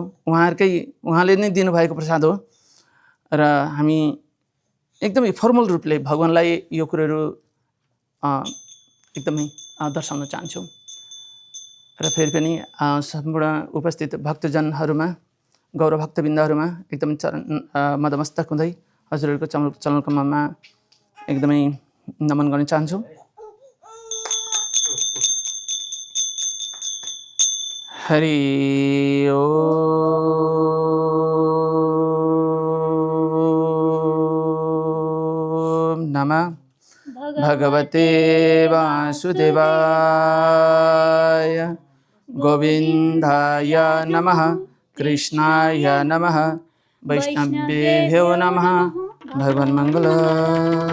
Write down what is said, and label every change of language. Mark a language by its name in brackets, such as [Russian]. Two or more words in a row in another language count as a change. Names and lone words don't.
[Nepali] उहाँले नै दिनुभएको प्रसाद हो र हामी एकदमै फर्मल रूपले भगवानलाई यो कुरोहरू एकदमै दर्शाउन चाहन्छौँ र फेरि पनि सम्पूर्ण उपस्थित भक्तजनहरूमा गौरव भक्तबिन्दहरूमा एकदमै मदमस्तक हुँदै हजुरहरूको चरण कमलमा एकदमै नमन गर्न चाहन्छौँ। [Sanskrit] हरि ओम नमः भगवते वासुदेवाय गोविन्दाय नमः कृष्णाय नमः वैष्णवेभ्यो नमः भगवान् मंगलम्।